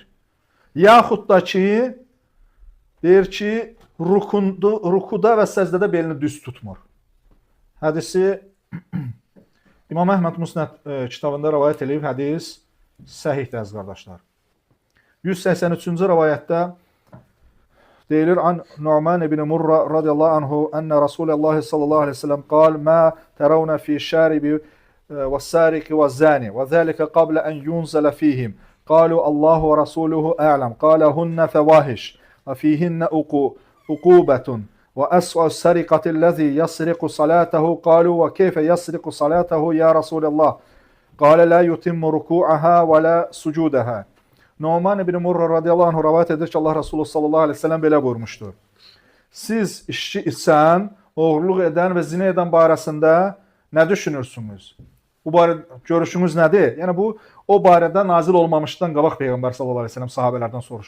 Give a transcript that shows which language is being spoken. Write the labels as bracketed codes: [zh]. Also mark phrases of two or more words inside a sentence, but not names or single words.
[az] Yaxud da ki, deyir ki, rukuda və səzdədə belini düz tutmur. Hədisi İmam Əhməd Musnad kitabında rivayət edib, hədis səhihdir, əziz qardaşlar. 183-cü rivayətdə deyilir, [ar] عن النعمان بن مرة رضي الله عنه, أن رسول الله صلى الله عليه وسلم قال ما ترون في الشارب والسارق والزاني وذلك قبل أن ينزل فيهم. قالوا الله ورسوله أعلم. قال هن فواحش. وفيهن عقوبة وأسوأ السرقة الذي يسرق صلاته قالوا وكيف يسرق صلاته يا رسول الله قال لا يتم ركوعها ولا سجودها. [az] Nu'man ibn Murra [ar] رضي الله عنه [az] rivayet edir ki, Allah Resulü [ar] صلى الله عليه وسلم [az] belə buyurmuşdur. Siz işçi içən, oğurluq edən və zina edən barəsində nə düşünürsünüz? Bu barədə görüşünüz nədir? Yəni bu o barədə nazil olmamışdan qabaq Peyğəmbər [ar] صلى الله عليه وسلم [az] sahabelərdən soruşur.